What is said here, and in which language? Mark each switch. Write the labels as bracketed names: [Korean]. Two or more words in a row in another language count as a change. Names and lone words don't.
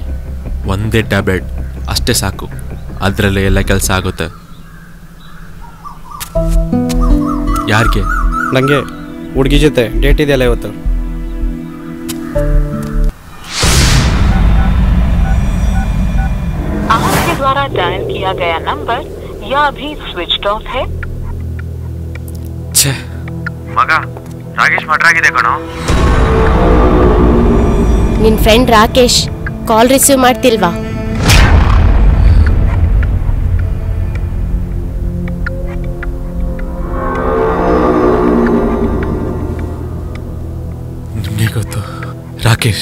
[Kannada] ಒಂದೇ ಟ್ಯಾಬ್ಲೆಟ್ ಅಷ್ಟೇ ಸಾಕು, ಅದರಲ್ಲೇ ಎಲ್ಲ ಕೆಲಸ ಆಗುತ್ತೆ. ಯಾರಿಗೆ? ನನಗೆ ಹುಡುಗಿ ಜೊತೆ ಡೇಟ್ ಇದೆಯಲ್ಲ ಇವತ್ತು. [Hindi] आपके द्वारा डायल किया गया नंबर या अभी [English] switch off [Hindi] है. [Kannada] ಛೇ, ಮಗ ರಾಕೇಶ್ ಮಟ್ರಾಗಿದೆ ಕಣೋ. ನಿನ್ ಫ್ರೆಂಡ್ ರಾಕೇಶ್ [English] call receive [Kannada] ಮಾಡ್ತಿಲ್ವಾ? ನಿಮಗೆ ಗೊತ್ತು ರಾಕೇಶ್?